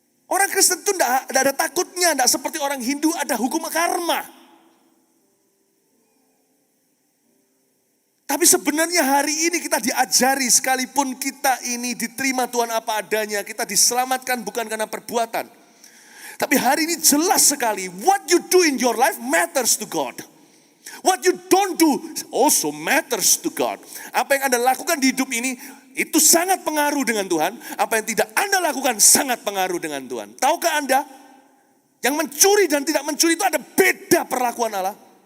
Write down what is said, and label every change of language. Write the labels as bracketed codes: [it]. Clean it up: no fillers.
[id] Orang Kristen itu tidak ada takutnya, tidak seperti orang Hindu ada hukum karma. Tapi sebenarnya hari ini kita diajari sekalipun kita ini diterima Tuhan apa adanya, kita diselamatkan bukan karena perbuatan. Tapi hari ini jelas sekali, [en] what you do in your life matters to God. What you don't do also matters to God. [id] Apa yang Anda lakukan di hidup ini, itu sangat pengaruh dengan Tuhan. Apa yang tidak Anda lakukan sangat pengaruh dengan Tuhan. Tahukah Anda, yang mencuri dan tidak mencuri itu ada beda perlakuan Allah.